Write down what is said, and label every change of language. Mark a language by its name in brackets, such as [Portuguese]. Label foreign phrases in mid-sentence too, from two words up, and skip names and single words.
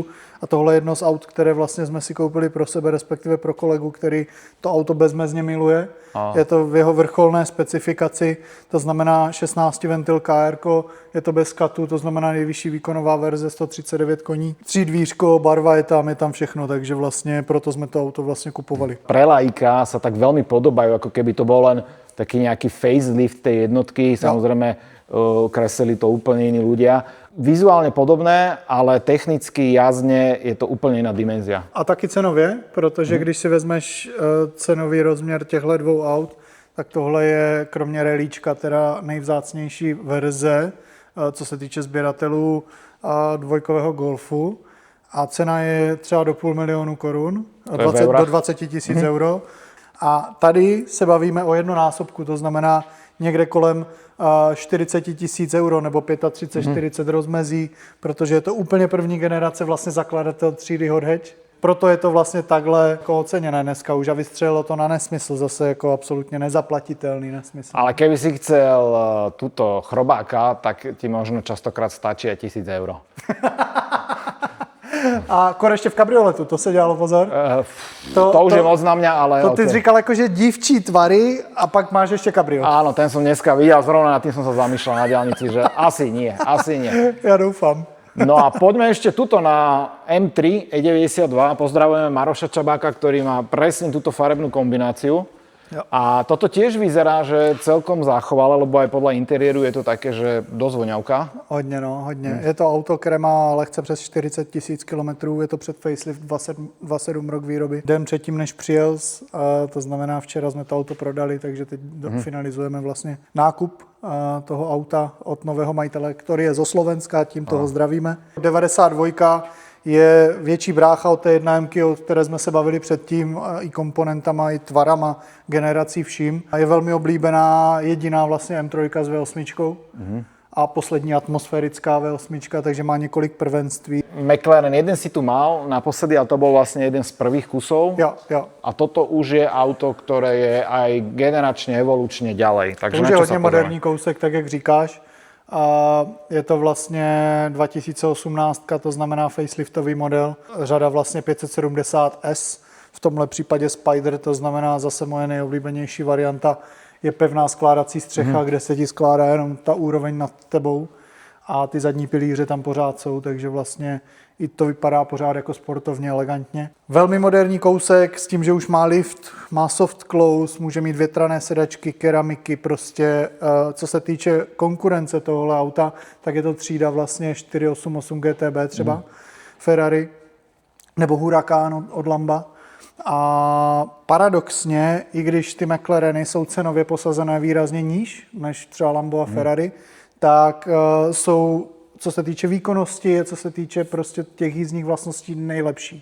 [Czech] A tohle je jedno z aut, které vlastně jsme si koupili pro sebe, respektive pro kolegu, který to auto bezmezně miluje. Je to v jeho vrcholné specifikaci, to znamená 16 ventil KR, je to bez katu, to znamená nejvyšší výkonová verze 139 koní. 3 dvířko, barva je tam všechno, takže vlastně proto jsme to auto vlastně kupovali. [Slovak] Pre laika sa tak veľmi podobajú, ako keby to bol len taký nejaký facelift tej jednotky. Samozrejme, kreslili to úplne iní ľudia. Vizuálne podobné, ale technicky jazdne je to úplne iná dimenzia. [Czech] A taky cenově, protože když si vezmeš cenový rozměr těchto dvou aut, tak tohle je kromě relíčka teda nejvzácnější verze, co se týče sběratelů dvojkového Golfu. A cena je třeba do 500 000 korun, do 20 000 euro. A tady se bavíme o jednonásobku, to znamená někde kolem 40 000 euro nebo 35-40 rozmezí, protože je to úplně první generace vlastně zakladatel třídy [English] Hot Hatch. [Czech] Proto je to vlastně takhle jako oceněné dneska už a vystřelilo to na nesmysl, zase jako absolutně nezaplatitelný nesmysl. [Slovak] Ale keby si chcel túto chrobáka, tak ti možno častokrát stačí aj 1000 euro. [Czech] A ještě v kabrioletu, to se dělalo pozor? [Slovak] To už je moc na mňa, ale... [Czech] To ty jsi říkal jako, že dívčí tvary a pak máš ještě kabriolet. [Slovak] Áno, ten som dneska videl, zrovna nad tým som sa zamýšľal na diaľnici, že asi nie. [Czech] Já doufám. [Slovak] No a poďme ešte tuto na M3 E92. Pozdravujeme Maroša Čabáka, ktorý má presne túto farebnú kombináciu. [Czech] Jo. [Slovak] A toto tiež vyzerá, že celkom zachovalé, lebo aj podľa interiéru je to také, že dosť voňavka. [Czech] Hodně. Je to auto, které má lehce přes 40 000 kilometrů, je to před facelift 27 rok výroby. Den předtím, než přijel, to znamená včera jsme to auto prodali, takže teď finalizujeme vlastně nákup toho auta od nového majitele, který je zo Slovenska, tím toho zdravíme. 92 je větší brácha od té 1 M, o které jsme se bavili předtím, i komponentama, i tvarama, generací vším. A je velmi oblíbená jediná vlastně M3 s V8 a poslední atmosférická V8, takže má několik prvenství. [Slovak] McLaren, jeden si tu mal naposledy, ale to bol vlastne jeden z prvých kusov. [Czech] Jo. [Slovak] A toto už je auto, ktoré je aj generačne, evolučne ďalej. Takže To už na je čo [Czech] hodně [Slovak] sa [Czech] moderní kousek, tak jak říkáš. A je to vlastně 2018, to znamená faceliftový model. Řada vlastně 570S, v tomhle případě Spider, to znamená zase moje nejoblíbenější varianta, je pevná skládací střecha, kde se ti skládá jenom ta úroveň nad tebou. a ty zadní pilíře tam pořád jsou, takže vlastně i to vypadá pořád jako sportovně, elegantně. Velmi moderní kousek s tím, že už má lift, má [English] soft close, [Czech] může mít větrané sedačky, keramiky, prostě co se týče konkurence tohohle auta, tak je to třída vlastně 488 GTB třeba, Ferrari, nebo Huracán od Lamba. A paradoxně, i když ty McLareny jsou cenově posazené výrazně níž než třeba Lambo a Ferrari, tak jsou, co se týče výkonnosti, co se týče prostě těch jízdních vlastností, nejlepší.